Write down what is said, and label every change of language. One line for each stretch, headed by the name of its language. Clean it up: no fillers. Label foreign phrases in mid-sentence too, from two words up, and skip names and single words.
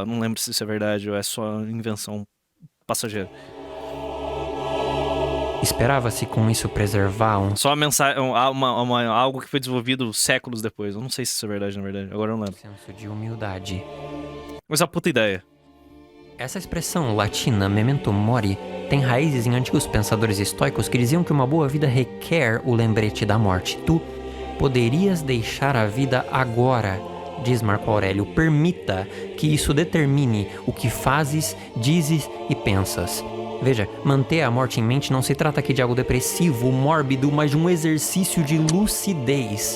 Portuguese: Não lembro se isso é verdade ou é só invenção passageira. Esperava-se com isso preservar um Só uma mensagem, algo que foi desenvolvido séculos depois. Eu não sei se isso é verdade, na verdade. Agora eu não lembro. senso de humildade. Mas a puta ideia. Essa expressão latina,
Latin: memento mori,
Portuguese: tem raízes em antigos pensadores estoicos que diziam que uma boa vida requer o lembrete da morte. Tu poderias deixar a vida agora, diz Marco Aurélio. Permita que isso determine o que fazes, dizes e pensas. Veja, manter a morte em mente não se trata aqui de algo depressivo, mórbido, mas de um exercício de lucidez.